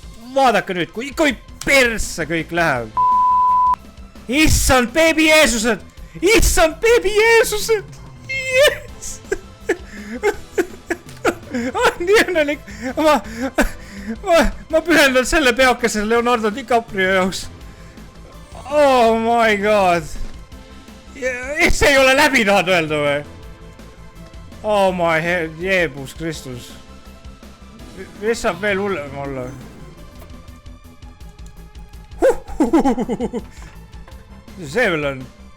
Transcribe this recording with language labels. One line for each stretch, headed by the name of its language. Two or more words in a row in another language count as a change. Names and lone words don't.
Estonian: Vaadake nüüd, kui persse kõik läheb. Issand, beebi Jeesused! Yes! Nii õnnelik. Ma pühendan selle peokese Leonardo DiCaprio jaoks.
English: Oh my god.
Estonian: See ei ole läbi tahad öelda või?
English: Oh my head, Jeebus Kristus.
Estonian: Mis saab veel hullem olla? Mis see veel on?